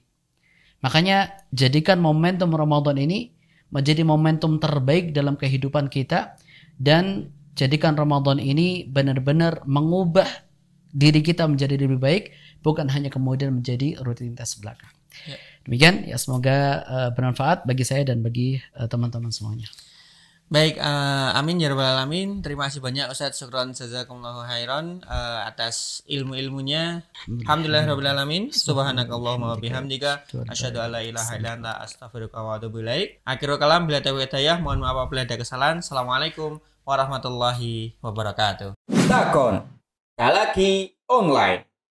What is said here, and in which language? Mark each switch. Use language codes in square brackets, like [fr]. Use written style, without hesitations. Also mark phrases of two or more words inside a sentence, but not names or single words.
[id] Makanya jadikan momentum Ramadan ini menjadi momentum terbaik dalam kehidupan kita dan jadikan Ramadan ini benar-benar mengubah diri kita menjadi lebih baik, bukan hanya kemudian menjadi rutinitas belaka. Ya. Demikian ya, semoga bermanfaat bagi saya dan bagi teman-teman semuanya. [ar] Baik, آمين يا رب العالمين. [id] Terima kasih banyak Ustaz, [ar] شكرا جزاكم الله خيرا atas ilmu-ilmunya. الحمد لله رب العالمين. سبحانك اللهم وبحمدك أشهد أن لا إله إلا أنت أستغفرك وأتوب إليك. آخر الكلام, [id] bila taufiq hidayah, mohon maaf apabila ada kesalahan. [ar] السلام عليكم ورحمة الله وبركاته. Takon. Talaki online.